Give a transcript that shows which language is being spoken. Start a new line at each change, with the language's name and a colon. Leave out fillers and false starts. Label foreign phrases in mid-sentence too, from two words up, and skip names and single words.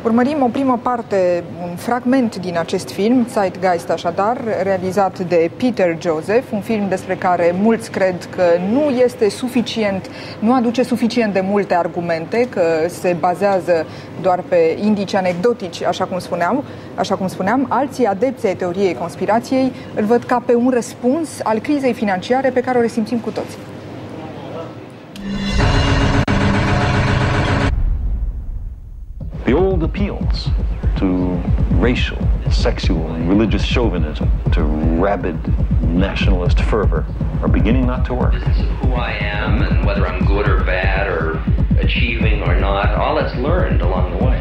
Romanian: Urmărim o primă parte, un fragment din acest film, Zeitgeist așadar, realizat de Peter Joseph, un film despre care mulți cred că nu este suficient, nu aduce suficient de multe argumente, că se bazează doar pe indici anecdotici, așa cum spuneam. Alții adepți ai teoriei conspirației îl văd ca pe un răspuns al crizei financiare pe care o resimțim cu toții.
English: The old appeals to racial, sexual, and religious chauvinism, to rabid nationalist fervor, are beginning not to work. This is who I am and whether I'm good or bad or achieving or not, all that's learned along the way.